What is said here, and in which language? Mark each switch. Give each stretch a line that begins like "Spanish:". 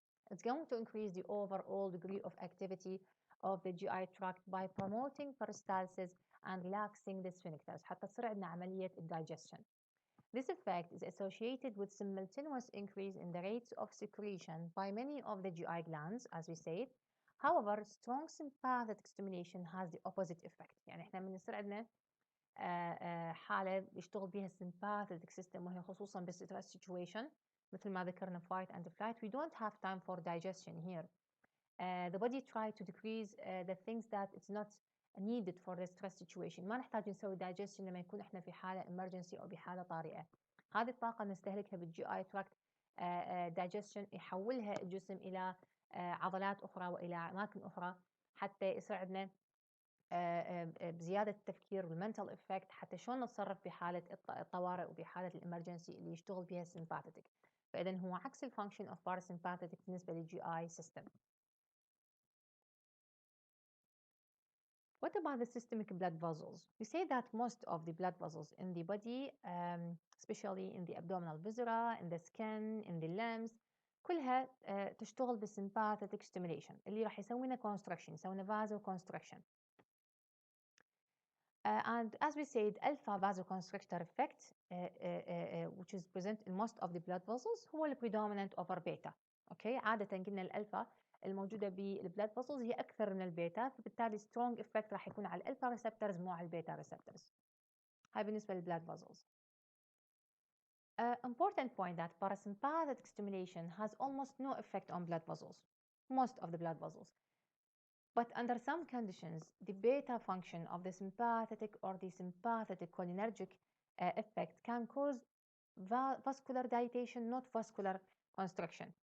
English: It's going to increase the overall degree of activity of the GI tract by promoting peristalsis and relaxing the sphincters
Arabic: حتى تصير عندنا عملية
English: digestion. This effect is associated with simultaneous increase in the rates of secretion by many of the GI glands, as we said. However, strong sympathetic stimulation has the opposite effect.
Arabic: يعني احنا من يصير عندنا حالة يشتغل بها السمباثيك سيستم وهي خصوصا بالستريس situation مثل ما ذكرنا
English: fight and flight, we don't have time for digestion here. The body try to decrease the things that it's not needed for the stress situation.
Arabic: ما نحتاج نسوي digestion لما يكون احنا في حالة emergency أو بحالة طارئة. هذه الطاقة نستهلكها بالجي اي تراكت digestion يحولها الجسم إلى عضلات أخرى وإلى أماكن أخرى حتى يصير عندنا بزيادة التفكير والمنتال افكت حتى شلون نتصرف بحالة الطوارئ وبحالة الامرجنسي اللي يشتغل بها السمباثيك. فإذا هو عكس الفانكشن اوف parasympathetic بالنسبة للجي اي سيستم.
English: What about the systemic blood vessels? We say that most of the blood vessels in the body, especially in the abdominal viscera, in the skin, in the limbs,
Arabic: كلها تشتغل بالsympathetic stimulation اللي راح يسوي لنا constriction، يسوي لنا vasoconstriction.
English: And as we said, alpha vasoconstrictor effect, which is present in most of the blood vessels,
Arabic: هو ال
English: predominant over beta.
Arabic: Okay, عادة قلنا الألفا الموجودة بالبلاد فاسلز هي أكثر من البيتا، فبالتالي strong effect راح يكون على الألفا receptors مو على البيتا receptors. هاي بالنسبة للبلاد فاسلز.
English: Important point that parasympathetic stimulation has almost no effect on blood vessels, most of the blood vessels. But under some conditions, the beta function of the sympathetic or the sympathetic cholinergic effect can cause vascular dilatation, not vascular constriction.